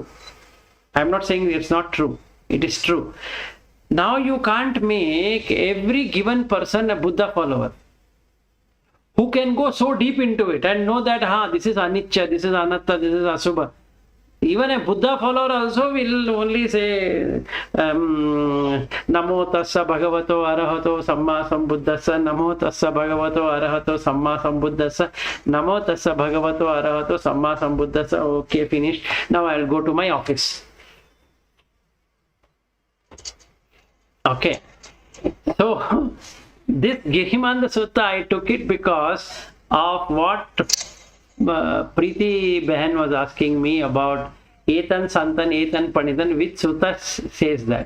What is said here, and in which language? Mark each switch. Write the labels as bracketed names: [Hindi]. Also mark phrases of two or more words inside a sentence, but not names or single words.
[English] I'm not saying it's not true, it is true. Now you can't make every given person a Buddha follower who can go so deep into it and know that this is anicca, this is anatta, this is asubha. Even a Buddha follower also will only say [Pali] Namo tassa bhagavato arahato samma sambuddhassa, Namo tassa bhagavato arahato samma sambuddhassa, Namo tassa bhagavato arahato samma sambuddhassa. [English] Okay, finished. Now I'll go to my office. Okay. So this Girimananda Sutta, I took it because of what Preeti Behan was asking me about [Pali] Etan Santan, Etan Panitan, [English] which Sutta says that.